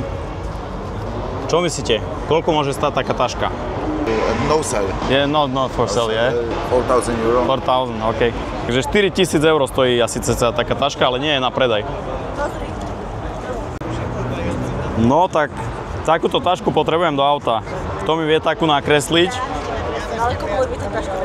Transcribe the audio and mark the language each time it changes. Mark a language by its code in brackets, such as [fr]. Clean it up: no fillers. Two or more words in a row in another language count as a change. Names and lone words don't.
[sk] Čo myslíte? Koľko môže stáť taká taška? [en] No sell. Yeah, not for sale, yeah? 4,000 euro. 4,000, OK. [sk] Takže 4 000 eur stojí asi cca taká taška, ale nie je na predaj. No tak, takúto tašku potrebujem do auta. Kto mi vie takú nakresliť? Ale kúpili by tú tašku.